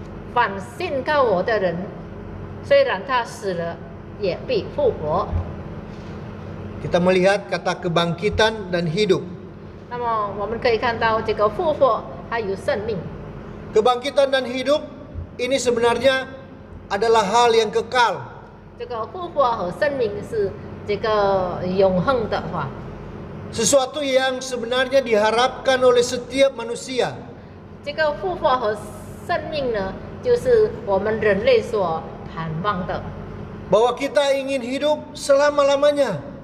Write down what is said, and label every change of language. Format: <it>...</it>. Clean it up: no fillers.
<zh>凡信靠我的人，虽然他死了，也必复活。</zh> <id>Kita melihat kata kebangkitan dan hidup.</id> <zh>那么我们可以看到这个复活还有生命。</zh> <id>Kebangkitan dan hidup ini sebenarnya adalah hal yang kekal.</id> <zh>这个复活和生命是这个永恒的话，</zh> <id>Sesuatu yang sebenarnya diharapkan oleh setiap manusia.</id> <zh>这个复活和生命呢，就是我们人类所盼望的。</zh> <id>Bahwa kita ingin hidup selama-lamanya.</id>